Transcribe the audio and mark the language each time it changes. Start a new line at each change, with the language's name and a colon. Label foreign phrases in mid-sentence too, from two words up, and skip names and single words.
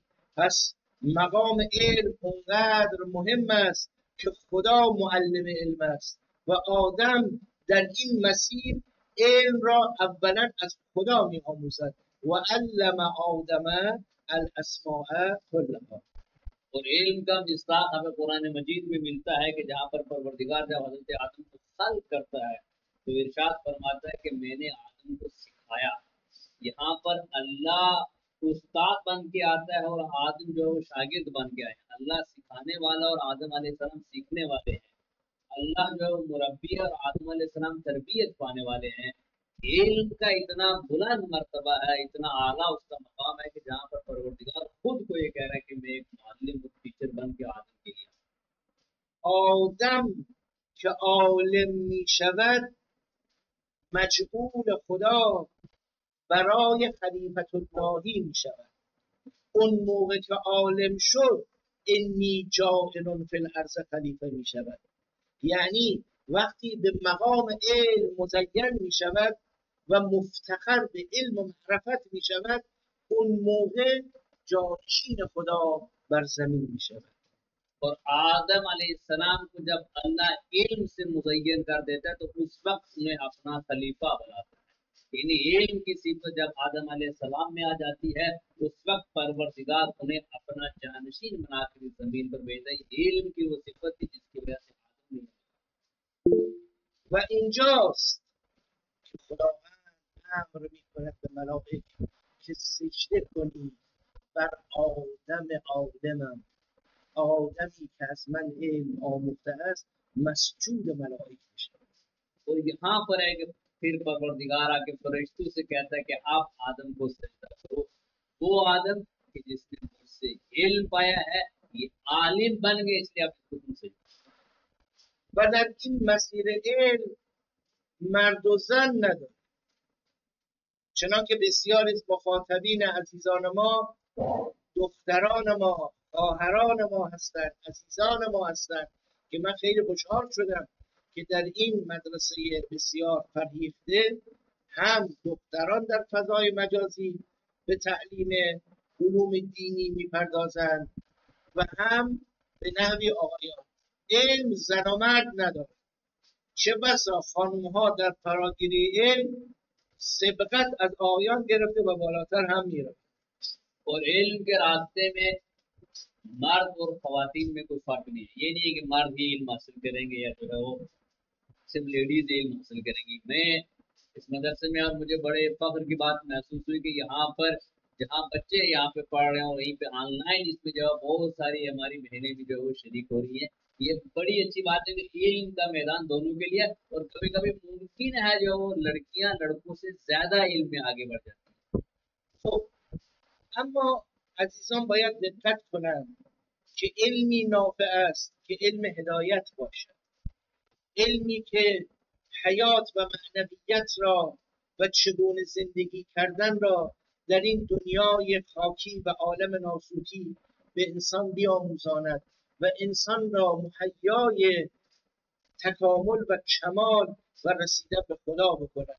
Persian: پس مقام علم اونقدر مهم است که خدا معلم علم است و آدم در این مسیر علم را اولا از خدا می آموزد و
Arabic: علم آدم الاسماء کلها.
Hindi: और इल्म का मिस्दाक हमें कुरान मजीद में मिलता है कि जहाँ पर परवरदिगार जब हजरत आदम को खल्क करता है तो इरशाद फरमाता है कि मैंने आदम को सिखाया। यहाँ पर अल्लाह उस्ताद बन के आता है और आदम जो है वो शागिर्द बन के आए। अल्लाह सिखाने वाला और आदम अलैहिस्सलाम सीखने वाले हैं। अल्लाह जो है वो मुरब्बी और आदम अलैहिस्सलाम तरबियत पाने वाले हैं। इल्म का इतना बुलंद मर्तबा है, इतना आला उसका मकाम है कि जहाँ पर परवरदिगार खुद को ये कह रहा है कि मैं एक मुअल्लिम और टीचर बन के आदम के लिए
Persian: آدم که عالم می شود مجعول خدا برای خلیفت اللهی می شود. اون موقع که عالم شد
Arabic: انی جاعل فی الارض خلیفه
Persian: می شود، یعنی وقتی به مقام علم مزین می شود و مفتخر به علم و معرفت می شود اون موقع جانشین خدا بر زمین می شود.
Hindi: और आदम अलैहिस्सलाम को जब अल्लाह इल्म से मुज़य्यन कर देता है तो उस वक्त उन्हें अपना खलीफा बनाता है। यानी इल्म की सिफत जब आदम अलैहिस्सलाम में आ जाती है उस वक्त परवरदिगार उन्हें अपना जानशीन बनाकर इस जमीन पर भेजता है। इल्म की वो सिफत थी जिसकी वजह से आदम ने
Persian: و اینجاست که خداوند امر می کند به ملائک که سجده کنید بر آدم عالمم آدمی که از من علم آموخته است مسجود ملائکه میشه.
Hindi: तो यहाँ पर है कि फिर परवरदिगार आके फरिश्तों से कहता है कि आप आदम को सजदा करो। वो आदम कि जिसने मुझसे इल्म पाया है, ये आलिम बन गए, इसलिए आप इसको से।
Persian: و در این مسیر علم مرد و زن نداره، چنانکه بسیاری از مخاطبین عزیزان ما دختران ما، خواهران ما هستند، عزیزان ما هستند که من خیلی خوشحال شدم که در این مدرسه بسیار فرهیخته هم دختران در فضای مجازی به تعلیم علوم دینی میپردازند و هم به نحوی آقایان. علم زن و مرد نداره، چه بسا خانوم ها در فراگیری علم سبقت از آقایان گرفته و بالاتر هم میره.
Hindi: और इल्म के रास्ते में मर्द और खवातीन में कोई फर्क नहीं है। ये नहीं है कि मर्द ही इल्म हासिल करेंगे या जो है वो सिर्फ लेडीज इल्म हासिल करेंगी। मैं इस मदरसे में और मुझे बड़े फख्र की बात महसूस हुई कि यहाँ पर जहाँ बच्चे यहाँ पे पढ़ रहे हैं और वहीं पे ऑनलाइन इसमें जो है बहुत सारी हमारी बहनें भी जो है वो शरीक हो रही हैं। ये बड़ी अच्छी बात है कि इल्म का मैदान दोनों के लिए, और कभी कभी मुमकिन है जो वो लड़कियां लड़कों से ज्यादा इल्म में आगे बढ़ जाती हैं।
Persian: خب اما عزیزان باید دقت کنند که علمی نافع است که علم هدایت باشد، علمی که حیات و معنویت را و چگونه زندگی کردن را در این دنیای خاکی و عالم ناسوتی به انسان بیاموزاند و انسان را مهیای تکامل و کمال و رسیدن به خدا بکند.